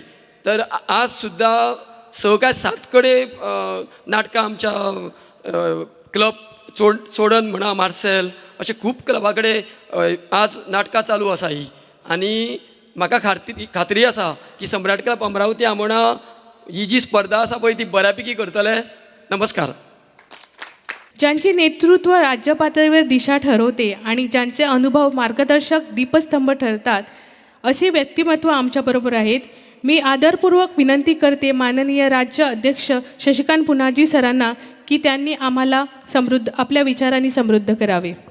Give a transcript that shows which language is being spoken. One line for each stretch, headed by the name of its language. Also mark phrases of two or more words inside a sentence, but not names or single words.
Konkani: तर आज सुद्दां 6 काय 7 कडेन नाटकां आमच्या क्लब चोडन म्हणा, मार्सेल अशे खूब क्लबा कडेन आज नाटकां चालू आसा ही. आनी म्हाका खात्री आसा की सम्राट क्लब अमरावती आमोणा ही जी स्पर्धा आसा पळय ती बऱ्यापैकी करतले.
Marathi: नमस्कार. ज्यांचे नेतृत्व राज्य पातळीवर दिशा ठरवते आणि ज्यांचे अनुभव मार्गदर्शक दीपस्तंभ ठरतात असे व्यक्तिमत्व आमच्याबरोबर आहेत. मी आदरपूर्वक विनंती करते माननीय राज्य अध्यक्ष शशिकांत पुनाजी सरांना की त्यांनी आम्हाला आपल्या विचारांनी समृद्ध करावे.